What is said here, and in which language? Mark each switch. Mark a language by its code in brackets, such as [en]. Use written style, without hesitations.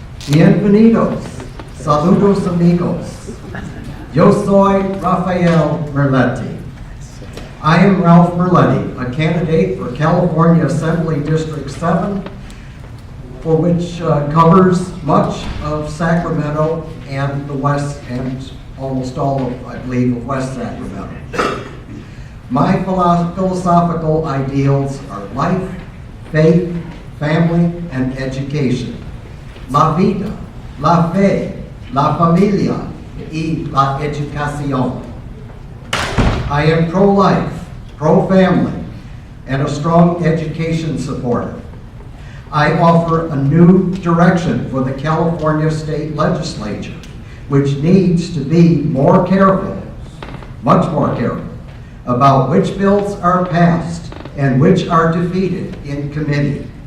[es] Bienvenidos, saludos amigos. Yo soy Rafael Merletti. [en] I am Ralph Merletti, a candidate for California Assembly District 7, for which covers much of Sacramento and the West, and almost all of, I believe, of West Sacramento. My philosophical ideals are life, faith, family, and education. [es] La vida, la fe, la familia, y la educación. [en] I am pro-life, pro-family, and a strong education supporter. I offer a new direction for the California State Legislature, which needs to be more careful, much more careful, about which bills are passed and which are defeated in committee.